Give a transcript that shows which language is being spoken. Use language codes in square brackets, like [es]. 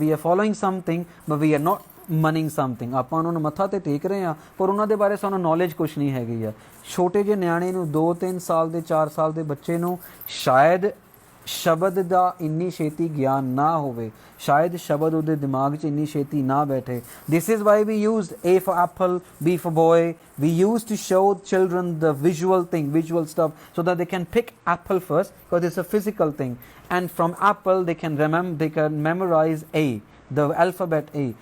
[en] We are following something but we are not manning something. [pa] ਆਪਾਂ ਉਹਨਾਂ ਨੂੰ ਮੱਥਾ ਤੇ ਟੇਕ ਰਹੇ ਹਾਂ ਪਰ ਉਹਨਾਂ ਦੇ ਬਾਰੇ ਸਾਨੂੰ ਨੌਲੇਜ ਕੁਛ ਨਹੀਂ ਹੈਗੀ ਆ। ਛੋਟੇ ਜਿਹੇ ਨਿਆਣੇ ਨੂੰ 2-3 ਸਾਲ ਦੇ 4 ਸਾਲ ਦੇ ਬੱਚੇ ਨੂੰ ਸ਼ਾਇਦ ਸ਼ਬਦ ਦਾ ਇੰਨੀ ਛੇਤੀ ਗਿਆਨ ਨਾ ਹੋਵੇ, ਸ਼ਾਇਦ ਸ਼ਬਦ ਉਹਦੇ ਦਿਮਾਗ 'ਚ ਇੰਨੀ ਛੇਤੀ ਨਾ ਬੈਠੇ। [en] This is why we used A for apple, B for boy. We used to show children the visual stuff so that they can pick apple first because it's a physical thing, and from apple they can memorize A, the alphabet A.